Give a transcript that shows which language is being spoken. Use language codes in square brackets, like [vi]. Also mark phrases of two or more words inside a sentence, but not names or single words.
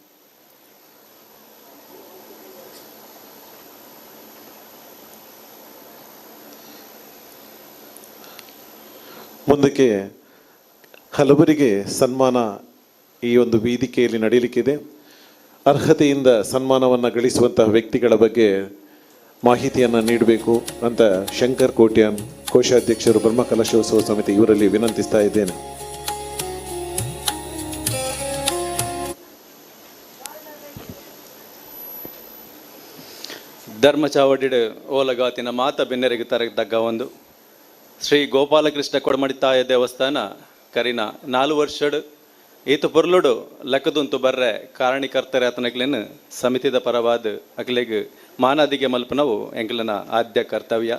[kn] ಮುಂದಕ್ಕೆ ಹಲವರಿಗೆ ಸನ್ಮಾನ ಈ ಒಂದು ವೇದಿಕೆಯಲ್ಲಿ ನಡೆಯಲಿಕ್ಕಿದೆ. ಅರ್ಹತೆಯಿಂದ ಸನ್ಮಾನವನ್ನು ಗಳಿಸುವಂತಹ ವ್ಯಕ್ತಿಗಳ ಬಗ್ಗೆ ಮಾಹಿತಿಯನ್ನು ನೀಡಬೇಕು ಅಂತ ಶಂಕರ್ ಕೋಟ್ಯಾನ್ ಕೋಶಾಧ್ಯಕ್ಷರು ಬ್ರಹ್ಮಕಲಶೋತ್ಸವ ಸಮಿತಿ ಇವರಲ್ಲಿ ವಿನಂತಿಸ್ತಾ ಇದ್ದೇನೆ. [tcy] ಧರ್ಮ ಚಾವಡಿಡ್ ಓಲಗಾತಿನ ಮಾತ ಬೆನ್ನೆರೆಗೆ ತರಗತಕ್ಕ ಒಂದು ಶ್ರೀ ಗೋಪಾಲಕೃಷ್ಣ ಕೊಡಮಡಿತಾಯ ದೇವಸ್ಥಾನ ಕರಿನ 4 ವರ್ಷಡ್ ಈತ ಪೊರ್ಲುಡು ಲೆಕ್ಕದುಂತು ಬರ್ರೆ ಕಾರಣೀಕರ್ತಾರೆ ಆತನಕ್ಲೇನು ಸಮಿತಿದ ಪರವಾದ ಅಕ್ಲೆಗ್ ಮಾನಾದಿಗೆ ಮಲ್ಪನವು ಎಂಕ್ಲನ ಆದ್ಯ ಕರ್ತವ್ಯ.